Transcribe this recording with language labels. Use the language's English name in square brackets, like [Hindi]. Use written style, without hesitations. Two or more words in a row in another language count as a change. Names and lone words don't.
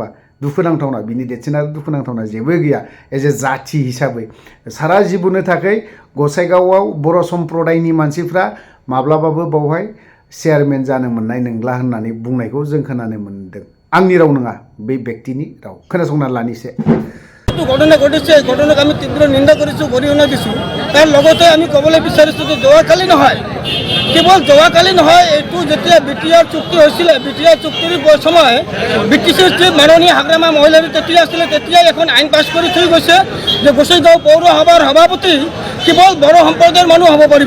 [Bodo] दुखुनांथावना, बिनि देरसिन आरो दुखुनांथावना जेबो गैया। [English] as a [Bodo] जाथि हिसाबै सारा जीबननि थाखाय गसाइगावआव बर' सम्प्रदायनि मानसिफ्रा माब्लाबाबो बावहाय चेयारमेन जानो मोननाय नंला होननानै बुंनायखौ जों खोनानो मोनदों। आंनि राव नङा, बै व्यक्तिनि राव। खोनासंना लानिसे। [Assamese] ঘটনা ঘটিছে, এই ঘটনাক আমি তীব্ৰ নিন্দা কৰিছোঁ, গৰিহণা দিছোঁ। তাৰ লগতে আমি ক'বলৈ বিচাৰিছোঁ যে যোৱাকালি নহয়, কেৱল যোৱাকালি নহয়, এইটো যেতিয়া BTR চুক্তি হৈছিলে, BTR চুক্তিৰ সময় ব্ৰিটিছৰ যি মাননীয় হাগ্ৰামা মহিলাৰী তেতিয়া আছিলে, তেতিয়াই এখন আইন পাছ কৰি থৈ গৈছে যে গোসাইগাঁও পৌৰসভাৰ সভাপতি কেৱল বড়ো সম্প্ৰদায়ৰ মানুহ হ'ব পাৰিব।